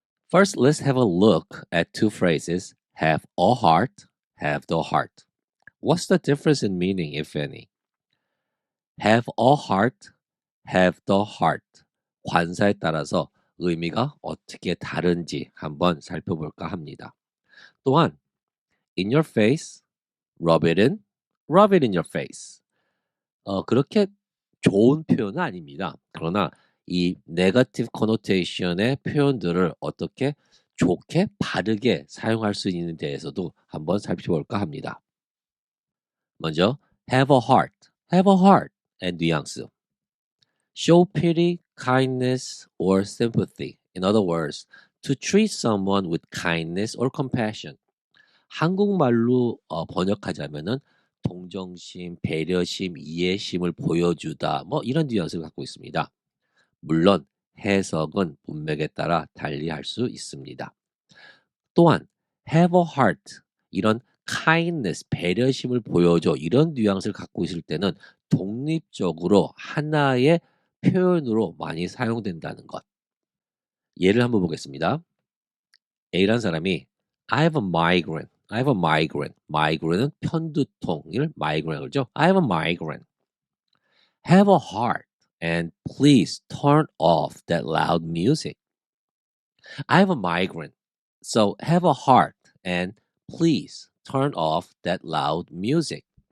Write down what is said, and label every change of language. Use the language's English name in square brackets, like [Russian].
[English] First, let's have a look at two phrases have a heart, have the heart. What's the difference in meaning, if any? Have a heart, have the heart. [Korean] 관사에 따라서 의미가 어떻게 다른지 한번 살펴볼까 합니다. [English] 또한 in your face, rub it in your face. [Korean] 그렇게 좋은 표현은 아닙니다. 그러나 이 negative connotation의 표현들을 어떻게 좋게 바르게 사용할 수 있는 데에서도 한번 살펴볼까 합니다. 먼저 have a heart의 뉘앙스. [English] Show pity, kindness, or sympathy. In other words, to treat someone with kindness or compassion. [Korean] 한국말로 번역하자면은 동정심, 배려심, 이해심을 보여주다 뭐 이런 뉘앙스를 갖고 있습니다. 물론 해석은 문맥에 따라 달리할 수 있습니다. 또한 have a heart 이런 kindness, 배려심을 보여줘 이런 뉘앙스를 갖고 있을 때는 독립적으로 하나의 표현으로 많이 사용된다는 것. 예를 한번 보겠습니다. A라는 사람이 [English] I have a migraine. I have a migraine. [Korean] migraine은 편두통을 migraine을 그러죠. [English] I have a migraine. Have a heart and please turn off that loud music. I have a migraine. So have a heart and please turn off that loud music.